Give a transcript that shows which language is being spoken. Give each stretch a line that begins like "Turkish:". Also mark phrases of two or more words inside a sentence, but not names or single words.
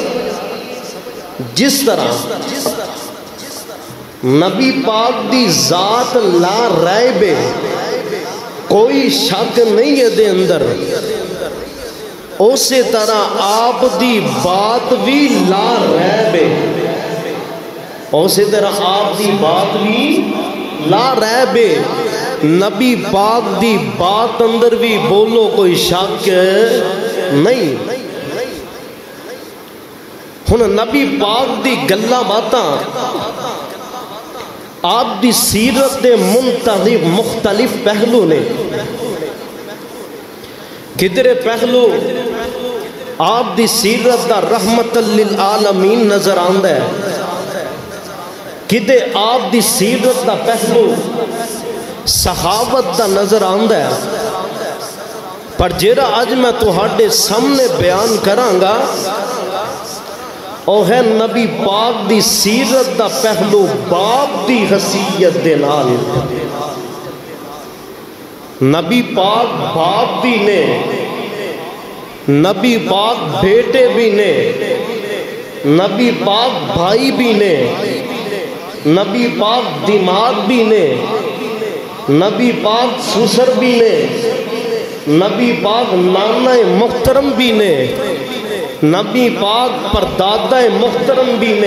Punjabi: جس طرح نبی پاک دی ذات
Arabic: لا ریب
Punjabi: ہے، کوئی شک نہیں ہے دے اندر، اسی طرح آپ دی بات بھی
Arabic: لا ریب
Punjabi: ہے، اسی طرح آپ دی بات بھی
Arabic: لا ریب
Punjabi: ہے۔ نبی پاک دی بات اندر بھی بولو کوئی شک نہیں۔ ہن نبی پاک دی گلاں باتاں آپ دی سیرت دے مختلف پہلو نے، کدھر پہلو آپ دی سیرت دا
Arabic: رحمت للعالمین
Punjabi: نظر آندا ہے، کدھر آپ دی سیرت دا پہلو صحابت دا نظر آندا ہے۔ پر جیڑا اج میں تہاڈے سامنے بیان کراں گا او ہے نبی پاک دی سیرت دا پہلو باپ دی حیثیت دے نال۔ نبی پاک باپ بھی نے، نبی پاک بیٹے بھی نے، نبی پاک بھائی بھی نے، نبی پاک دماغ بھی نے، نبی پاک سسر بھی نے، نبی پاک نانا محترم بھی نے، نبی پاک پردادا محترم بھی نے۔